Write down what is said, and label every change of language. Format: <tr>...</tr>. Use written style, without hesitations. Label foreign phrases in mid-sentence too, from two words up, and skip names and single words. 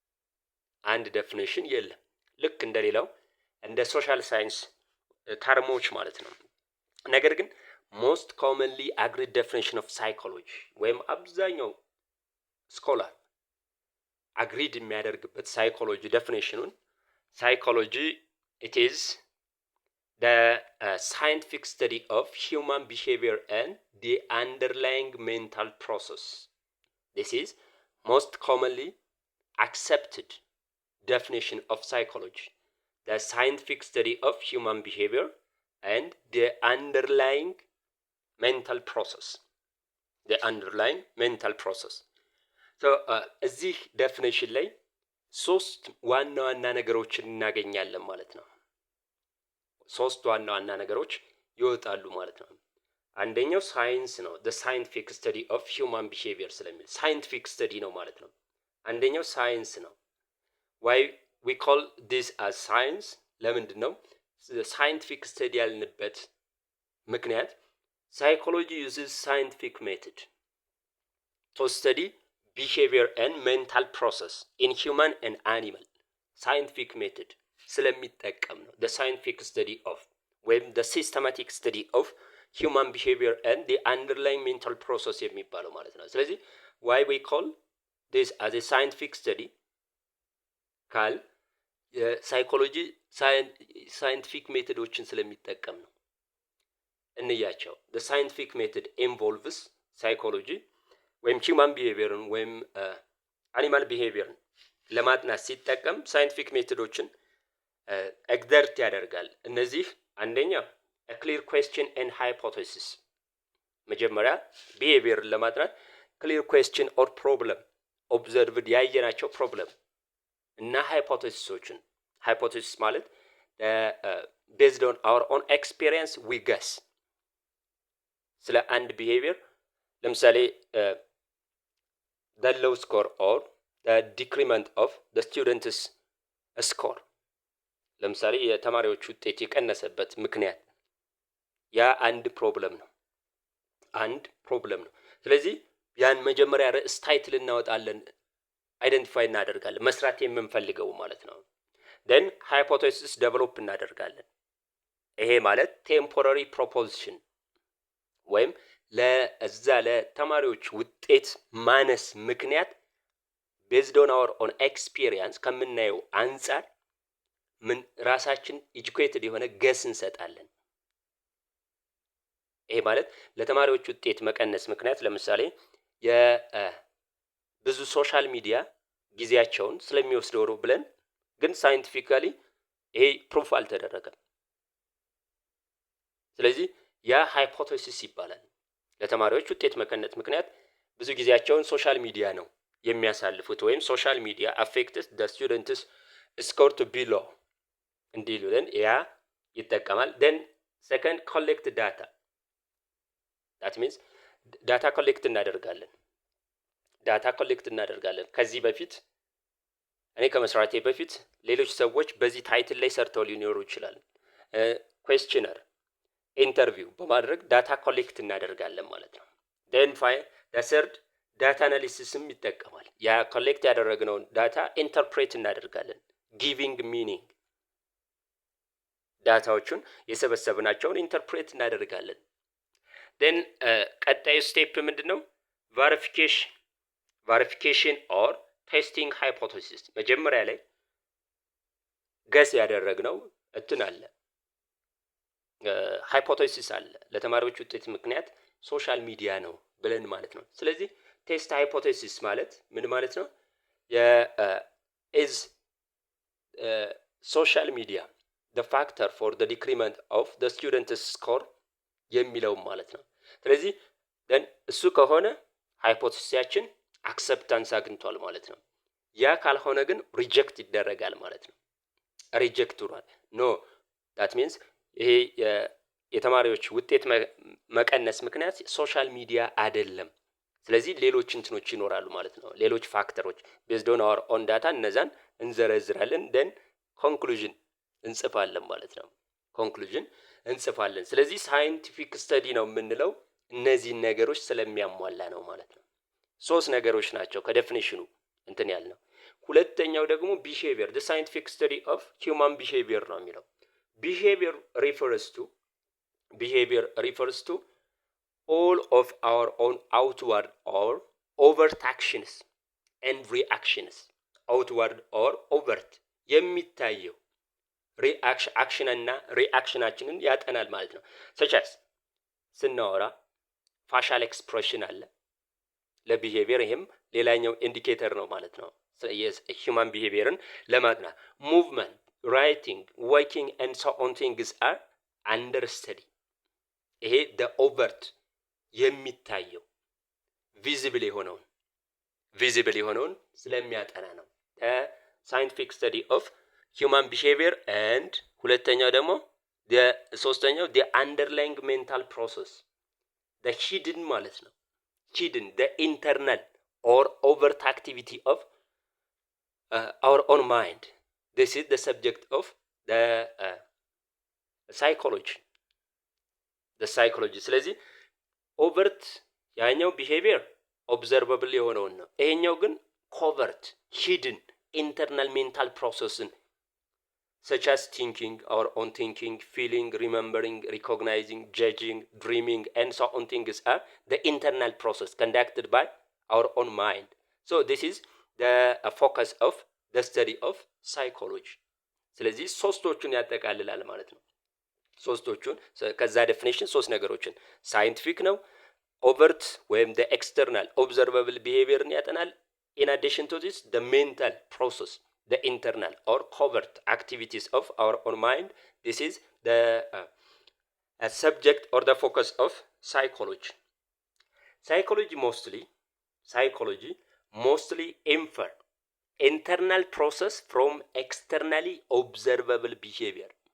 <am>ልክ እንደሌላው እንደ</am> <en>social science</en> <am>ተርሞች ማለት ነው። ነገር ግን</am> <en>most commonly agreed definition of psychology</en> <am>ወይም አብዛኛው</am> <en>scholar agreed</en> <am>የሚያደርግበት ሳይኮሎጂ ዴፊኒሽኑን ሳይኮሎጂ</am> <en>it is the scientific study of human behavior and the underlying mental process. This is most commonly accepted definition of psychology. The scientific study of human behavior and the underlying mental process.</en> <am>እዚህ ዴፊኒሽን ላይ 3 ዋና ዋና ነገሮችን እናገኛለን ማለት ነው። 3 ዋና ዋና ነገሮች ይወጣሉ ማለት ነው። አንደኛው ሳይንስ ነው።</am> <en>the scientific study of human behavior</en> <am>ስለሚል</am> <en>scientific study</en> <am>ነው ማለት ነው። አንደኛው ሳይንስ ነው።</am> <en>why we call this as science?</en> <am>ለምንድን ነው</am> <en>scientific study</en> <am>ያልንበት ምክንያት?</am> <en>psychology uses scientific method to study behavior and mental process in human and animal. scientific method</en> <am>ስለሚጠቀም ነው</am> <en>the scientific study of ወይም the systematic study of human behavior and the underlying mental process</en> <am>የሚባለው ማለት ነው። ስለዚህ</am> <en>why we call this as a scientific study</en> <am>ካል የሳይኮሎጂ</am> <en>scientific methods</en> <am>ስለሚጠቀም ነው።</am> <en>እንያቸው። the scientific method involves psychology ወይም human behaviorን ወይም animal behaviorን</en> <am>ለማጥናት ሲጠቀም</am> <en>scientific methods exert</en> <am>ያደርጋል። እነዚህ አንደኛ</am> <en>a clear question and hypothesis</en> <am>መጀመሪያ ቢሄቪየርን ለማጥናት</am> <en>clear question or problem observed</en> <am>ያየናቸው ፕሮብለም እና</am> <en>hypotheses hypothesis</en> <am>ማለት</am> <en>based on our own experience we guess</en> <am>ስለ አንድ ቢሄቪየር ለምሳሌ</am> <en>the low score or the decrement of the students score</en> <am>ለምሳሌ የተማሪዎች ውጤት የቀነሰበት ምክንያት ያ አንድ ፕሮብለም ነው ስለዚህ ያን መጀመሪያ ርዕስ ታይትል እናወጣለን አይደንቲፋይ እናደርጋለን መስራት የምንፈልገው ማለት ነው</am> <en>then hypothesis develop</en> <am>እናደርጋለን ይሄ ማለት</am> <en>temporary proposition</en> <am>ወይም ለዛ ለተማሪዎች ውጤት ማነስ ምክንያት</am> <en>based on our own experience</en> <am>ከምናየው አንፃር ምን ራሳችን educated የሆነ ገስ እንሰጣለን ይሄ ማለት ለተማሪዎች ውጤት መቀነስ ምክንያት ለምሳሌ የብዙ</am> <en>social media</en> <am>ጊዜያቸውን ስለሚወስደው ነው ብለን ግን ሳይንቲፊካሊ ይሄ ፕሩፍ አልተደረገም ስለዚህ ያ ሃይፖቴሲስ ይባላል ለተማሪዎች ውጤት መቀነስ ምክንያት ብዙ ጊዜያቸውን</am> <en>social media</en> <am>ነው የሚያሳልፉት ወይም</am> <en>social media affected the students score to be low</en> <am>እንዲሉልን ያ ይጠቀማል</am> <en>then second collect data that means data collect</en> <am>እናደርጋለን ከዚህ በፊት እኔ ከመስራቴ በፊት ሌሎች ሰዎች በዚህ ታይትል ላይ ሰርተው ሊኖሩ ይችላል</am> <en>questionnaire interview</en> <am>በማድረግ</am> <en>data collect</en> <am>እናደርጋለን ማለት ነው</am> <en>then the third data analysis</en> <am>ይጠቀማል ያ ኮሌክት ያደረግነውን</am> <en>data interpret</en> <am>እናደርጋለን</am> <en>giving meaning</en> <am>ዳታዎቹን የሰበሰብናቸውን ኢንተርፕሬት እናደርጋለን then ቀጣዩ ስቴፕ ምንድነው</am> <en>verification or testing hypothesis</en> <am>መጀመሪያ ላይ ገስ ያደረግነው እንትን አለ ሃይፖቴሲስ አለ ለተማሪዎች ውጤት ምክንያት ሶሻል ሚዲያ ነው ብለን ማለት ነው ስለዚህ</am> <en>test hypothesis</en> <am>ማለት ምን ማለት ነው is</am> <en>social media the factor for the decrement of the students score</en> <am>የሚለው ማለት ነው ስለዚህ then እሱ ከሆነ</am> <en>hypothesis acceptance</en> <am>አግኝቷል ማለት ነው ያ ካልሆነ ግን ሪጀክት ይደረጋል ማለት ነው ሪጀክት ሆኗል</am> <en>no that means</en> <am>ይሄ የተማሪዎች ውጤት መቀነስ ምክንያት ሶሻል ሚዲያ አይደለም ስለዚህ ሌሎች እንትኖች ይኖራሉ ማለት ነው ሌሎች ፋክተሮች</am> <en>based on our own data</en> <am>እነዛን እንዘረዝራለን</am> <en>then conclusion</en> <am>እንጽፋለን ማለት ነው conclusion እንጽፋለን ስለዚህ</am> <en>scientific study</en> <am>ነው የምንለው እነዚህ ነገሮች ስለሚያሟላ ነው ማለት ነው ሶስት ነገሮች ናቸው ከዴፊኒሽኑ እንትን ያልነው ሁለተኛው ደግሞ</am> <en>behavior the scientific study of human behavior</en> <am>ነው የሚለው behavior</am> <en>refers to all of our own outward or overt actions and reactions outward or overt</en> <am>የሚታየው አክሽን እና ሪአክሽናችንን ያጠናል ማለት ነው</am> <en>such as</en> <am>ስናወራ</am> <en>facial expression</en> <am>አለ ለቢሄቪየር ይሄም ሌላኛው ኢንዲኬተር ነው ማለት ነው</am> <en>human behavior</en> <am>ለማጥናት</am> <en>movement writing working and so on things are under study</en> <am>ይሄ</am> <en>the overt</en> <am>የሚታየው ቪዚብል የሆነውን ስለሚያጠና ነው</am> <en>scientific study of human behavior and</en> <am>ሁለተኛው ደግሞ ሶስተኛው</am> <en>the underlying mental process the hidden</en> <am>ማለት ነው</am> <en>hidden the internal or overt activity of our own mind this is the subject of the psychology ስለዚህ overt ያኛው behavior observable</en> <am>የሆነውን ነው ይሄኛው ግን</am> <en>covert hidden internal mental processን such as thinking, our own thinking, feeling, remembering, recognizing, judging, dreaming, and so on things are the internal process conducted by our own mind. So this is the focus of the study of psychology.</en> <am>ስለዚህ ሶስቶቹን ያጠቃልላል ማለት ነው ሶስቶቹን ከዛ ዴፊኒሽን ሶስት ነገሮችን ሳይንቲፊክ ነው</am> <en>overt ወይም the external observable behavior ያጠናል in addition to this the mental process the internal or covert activities of our own mind. This is the subject or the focus of psychology. Psychology mostly infer internal process from externally observable behavior.</en>